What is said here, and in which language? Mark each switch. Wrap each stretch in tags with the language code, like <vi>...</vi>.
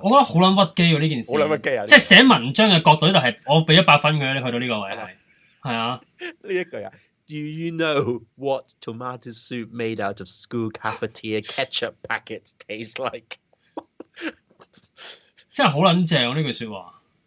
<yue>我覺得好撚屈機喎呢件事。好撚屈機啊！即係寫文章嘅角度呢度係我俾100分佢，你去到呢個位係啊。呢一句啊</yue> <en>，Do you know what tomato soup made out of school cafeteria ketchup packets taste like？</en> <yue>真係好撚正喎呢句説話。</yue>